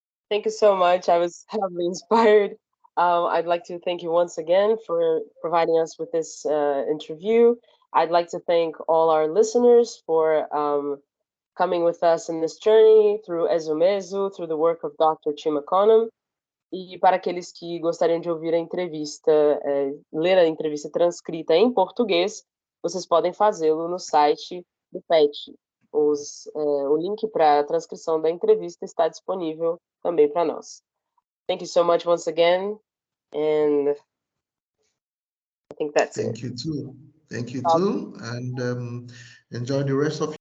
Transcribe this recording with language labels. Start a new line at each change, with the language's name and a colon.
English: Thank you so much. I was heavily inspired. I'd like to thank you once again for providing us with this interview. I'd like to thank all our listeners for coming with us in this journey through Ezumezu, through the work of Dr. Chimakonam.
Portuguese: E para aqueles que gostariam de ouvir a entrevista, ler a entrevista transcrita em português, vocês podem fazê-lo no site do PET. O link para a transcrição da entrevista está disponível também para nós.
English: Thank you so much once again, and I think that's it. Thank you too. Thank you too, and enjoy the rest of